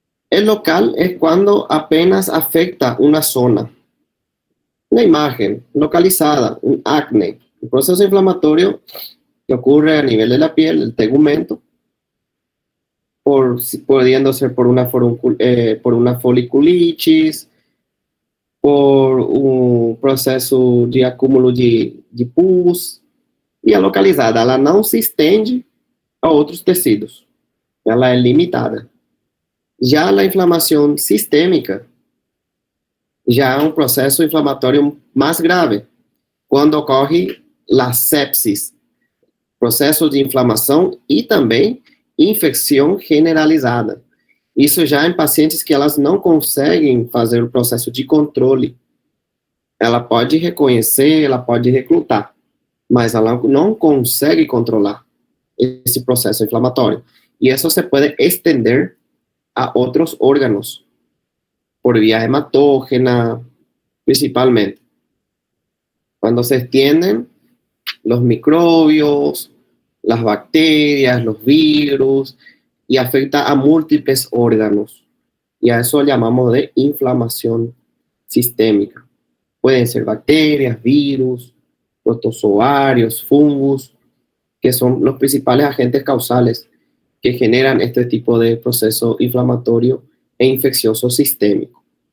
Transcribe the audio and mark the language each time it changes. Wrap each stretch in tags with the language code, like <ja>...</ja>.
<es>El local es cuando apenas afecta una zona, una imagen localizada, un acné, un proceso inflamatorio que ocurre a nivel de la piel, el tegumento, pudiendo ser por una foliculitis,</es> <pt>por um processo de acúmulo de pus, e é localizada. Ela não se estende a outros tecidos. Ela é limitada. Já a inflamação sistêmica já é um processo inflamatório mais grave, quando ocorre a sepsis, processo de inflamação e também infecção generalizada. Isso já em pacientes que elas não conseguem fazer o processo de controle. Ela pode reconhecer, ela pode reclutar, mas ela não consegue controlar esse processo inflamatório. E isso se pode estender a outros órgãos, por via hematógena, principalmente.</pt> <es>Quando se extienden los microbios, las bacterias, los virus, y afecta a múltiples órganos. Y a eso llamamos de inflamación sistémica. Pueden ser bacterias, virus, protozoarios, fungos, que son los principales agentes causales que generan este tipo de proceso inflamatorio e infeccioso sistémico.</es>